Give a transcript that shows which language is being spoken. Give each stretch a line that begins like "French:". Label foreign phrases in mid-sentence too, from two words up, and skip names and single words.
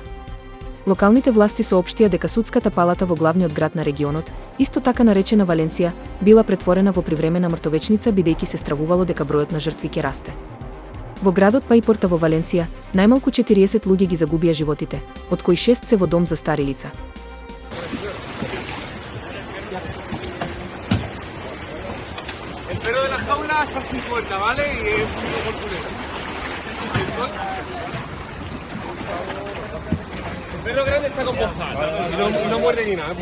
Macedonian: Локалните власти соопштија дека судската палата во главниот град на регионот, исто така наречена Валенсија, била претворена во привремена мртовечница бидејќи се стравувало дека бројот на жртви ќе расте. Во градот Пајпорта во Валенсија, најмалку 40 луѓе ги загубија животите, од кои 6 се во дом за стари лица.
Spanish: El perro grande está con bozal y no muerde ni nada.